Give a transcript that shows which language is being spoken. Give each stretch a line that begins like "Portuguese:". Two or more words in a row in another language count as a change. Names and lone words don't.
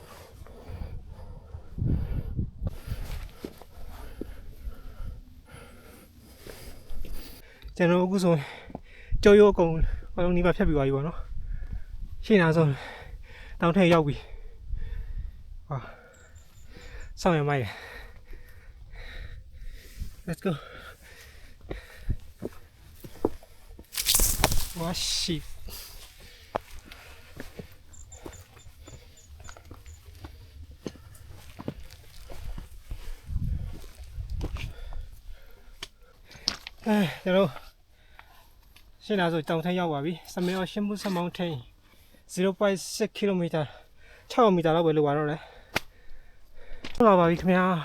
Burmese: ကျွန်တော်အခုဆိုကြော်ရိုးအကုန်လုံးဒီမှာဖြတ်ပြီးသွားပြီပေါ့နော်ရှင်းတာဆိုတောင်ထိပ်ရောက်ပြီဟာဆောင်းရမိုက်
English: Let's go
Korean: 와 씨. 여러분 신나서 정상
Burmese: ရောက်ပါပြီ Samuel Shimbusa Mountain 0.6 km 6m လောက်ပဲလိုပါတော့တယ်ဟုတ်ပါပြီခင်ဗျာ